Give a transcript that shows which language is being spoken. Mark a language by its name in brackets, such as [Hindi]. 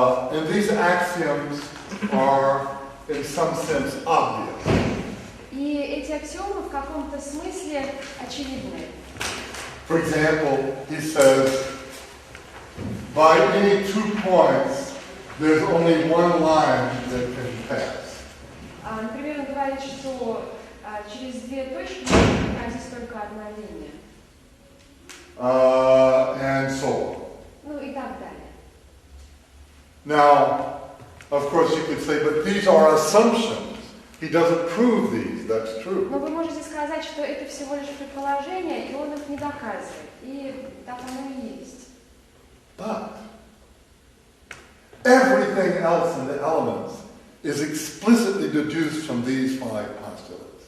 [English] And these axioms are, in some sense, obvious. [Russian] И эти аксиомы в каком-то смысле очевидны. [English] For example, he says, by any 2 points, there's only one line that can pass. [Russian] Например, он говорит, что через 2 точки может проходить только одна линия. [English] And so on. [Russian] Ну и так далее. [English] Now, of course, you could say, but these are assumptions. He doesn't prove these, that's true. [Russian] Но вы можете сказать, что это всего лишь предположение, и он их не доказывает. И так оно и есть. [English] But everything else in the elements is explicitly deduced from these 5 postulates.